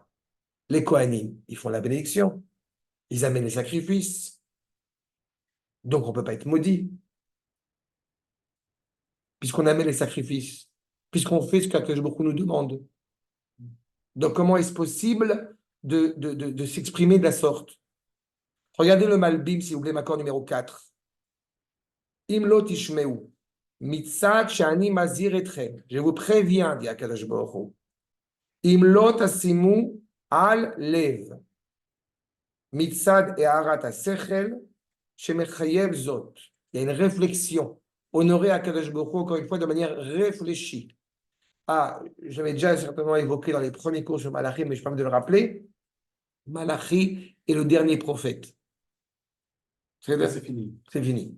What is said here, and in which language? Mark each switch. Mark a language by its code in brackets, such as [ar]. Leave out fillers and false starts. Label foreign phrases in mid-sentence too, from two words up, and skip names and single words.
[fr] Les Kohanim, ils font la bénédiction, ils amènent les sacrifices, donc on ne peut pas être maudit. Puisqu'on amène les sacrifices, puisqu'on fait ce que beaucoup nous demande. Donc, comment est-ce possible de s'exprimer de la sorte? Regardez le Malbim, s'il vous plaît, accord numéro 4. [he] אם לא תשמעו מצד שני מזהיר אתכם. [fr] Je vous préviens, dit Akadosh Baruch Hu. [he] אם לא תשימו על לב. מצד הערת השכל שמחייב זאת. [fr] Il y a une réflexion. Honorer Akadosh Baruch Hu, encore une fois, de manière réfléchie. Ah, j'avais déjà certainement évoqué dans les premiers cours sur Malachi, mais je peux me de le rappeler. Malachi est le dernier prophète. C'est fini. C'est fini.